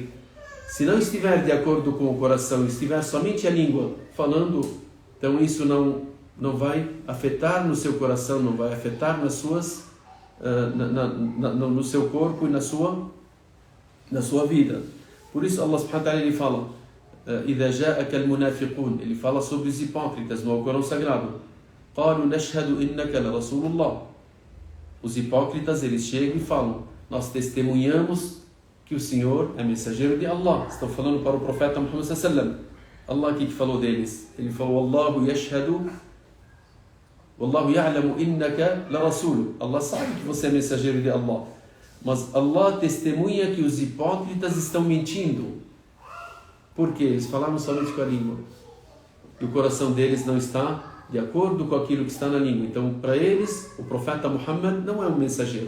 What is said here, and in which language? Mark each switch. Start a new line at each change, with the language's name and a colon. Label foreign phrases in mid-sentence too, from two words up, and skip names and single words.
Portuguese: Se não estiver de acordo com o coração, estiver somente a língua falando, então isso não vai afetar no seu coração, não vai afetar nas suas, no seu corpo e na sua vida. Por isso Allah
Arabic: سبحانه وتعالى
Portuguese: ele fala,
Arabic: إِذَا جَاءَكَ الْمُنَافِقُونَ,
Portuguese: ele fala sobre os hipócritas no Alcorão Sagrado.
Arabic: قَالُوا نَشْهَدُ إِنَّكَ لَرَسُولُ اللَّهِ.
Portuguese: Os hipócritas eles chegam e falam, nós testemunhamos que o Senhor é mensageiro de Allah. Estão falando para o profeta Muhammad
Arabic: صلى الله عليه وسلم.
Portuguese: Allah que falou deles? Ele falou,
Arabic: الله يشهد والله يعلم إنك لرسول.
Portuguese: Allah sabe que você é mensageiro de Allah. Mas Allah testemunha que os hipócritas estão mentindo. Por quê? Eles falaram somente com a língua. E o coração deles não está de acordo com aquilo que está na língua. Então, para eles, o profeta Muhammad não é um mensageiro.